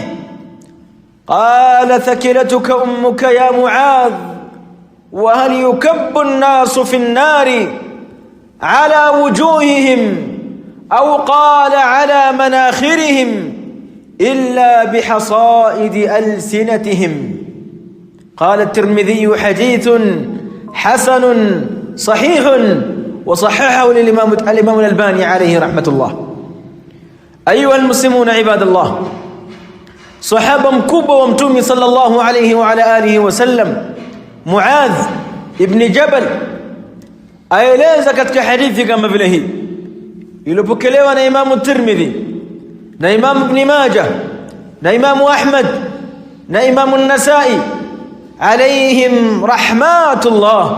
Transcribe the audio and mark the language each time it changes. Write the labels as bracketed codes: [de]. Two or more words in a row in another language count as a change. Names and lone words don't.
[ar] قال: ثكلتك أمك يا معاذ، وهل يكب الناس في النار على وجوههم أو قال على مناخرهم إلا بحصائد ألسنتهم؟ قال الترمذي: حديث حسن صحيح، وصححه الإمام الألباني عليه رحمة الله. أيها المسلمون عباد الله، صحابة [sw] mkubwa wa Mtume [ar] صلى الله عليه وعلى آله وسلم [sw] Muadh ibn Jabal aeleza katika hadithi kama vile hii iliyopokelewa na Imam Tirmidhi na Imam Ibn Majah na Imamu Ahmad na Imamu An-Nasai [ar] عليهم رحمة الله.